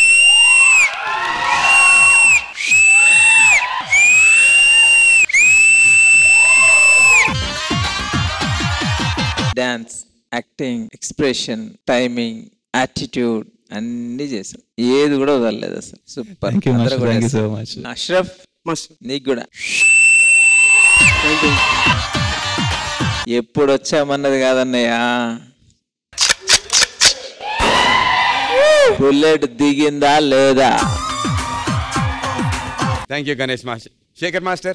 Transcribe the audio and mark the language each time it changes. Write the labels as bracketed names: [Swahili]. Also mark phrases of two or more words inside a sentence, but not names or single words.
[English] dance, acting, expression, timing, attitude [Telugu] అన్ని చేసాం, ఏది కూడా వదలలేదు అసలు. సూపర్. [English] Thank you, Master. Thank you so much. [Telugu] అష్రఫ్ నీకు కూడా ఎప్పుడు వచ్చామన్నది కాదన్నయ్యా, బుల్లెట్ దిగిందా లేదా. [English] Thank you Ganesh Master. Shekhar Master.